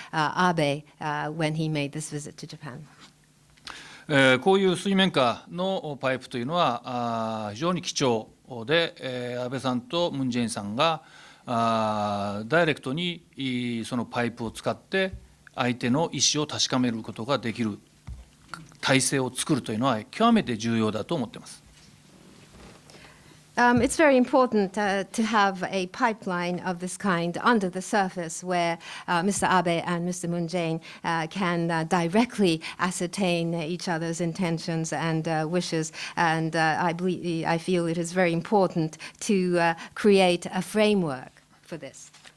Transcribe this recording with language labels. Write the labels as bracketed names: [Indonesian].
[English] Abe when he made this visit to Japan. [Japanese] こういう水面下のパイプというのは非常に貴重で、安倍さんとムン・ジェインさんがダイレクトにそのパイプを使って相手の意思を確かめることができる体制を作るというのは極めて重要だと思っています。 [English] It's very important to have a pipeline of this kind under the surface where Mr. Abe and Mr. Moon Jae-in can directly ascertain each other's intentions and wishes. And I feel it is very important to create a framework for this.